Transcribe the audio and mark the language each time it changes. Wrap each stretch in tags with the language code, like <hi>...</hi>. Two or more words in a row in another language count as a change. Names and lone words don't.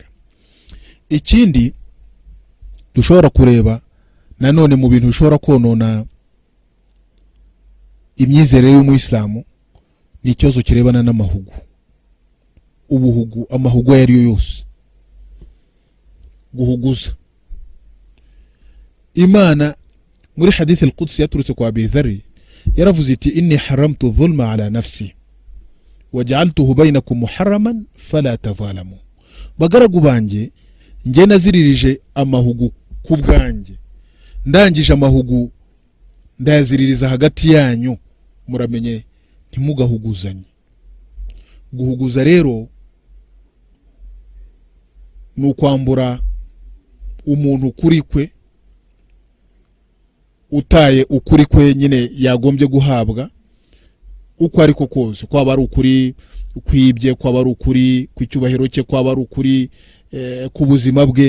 <rw>Ikindi dushobora kureba nanone mu bintu bishobora konona imyizerere y'umuyisilamu, ni ikibazo kirebana n'amahugu. Ubuhugu, amahugu ayo ariyo yose, guhuguza. Imana muri</rw> <ar>حديث القدس</ar> <rw>yaturutse kwa Abi Dharr yaravuze iti</rw> <ar>إني حرمت الظلم على نفسي وجعلته بينكم محرما فلا تظالموا.</ar> <rw>Bagaragu banjye, nge naziririje amahugu ku bwanjye, ndangije amahugu ndayaziririza hagati yanyu, muramenye ntimugahuguzanye. Guhuguza rero ni ukwambura umuntu kuri kwe, utaye ukuri kwe nyine yagombye guhabwa uko ariko kose, kwaba ari ukuri kwibye, kwaba ari ukuri kw'icyubahiro cye, kwaba ari ukuri ku buzima bwe.</rw>